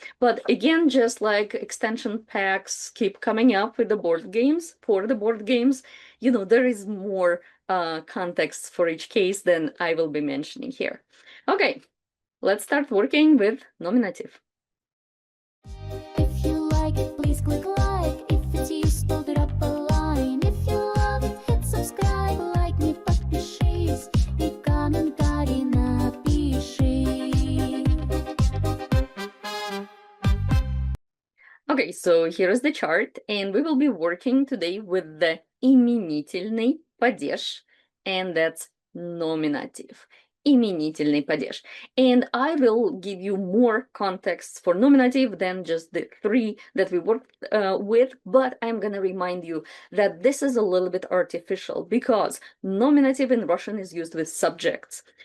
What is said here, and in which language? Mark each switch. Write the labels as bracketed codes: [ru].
[en] But again, just like extension packs keep coming up with the board games, for the board games, you know, there is more context for each case than I will be mentioning here. Okay, let's start working with nominative. If you like it, please click like. If it's useful, drop a line. If you love it, hit subscribe. Like me, [ru] подпишись и комментарий напиши. [en] Okay, so here is the chart, and we will be working today with the именительный падеж, and that's nominative. [ru] Именительный падеж. [en] And I will give you more context for nominative than just the 3 that we worked with, but I'm going to remind you that this is a little bit artificial because nominative in Russian is used with subjects.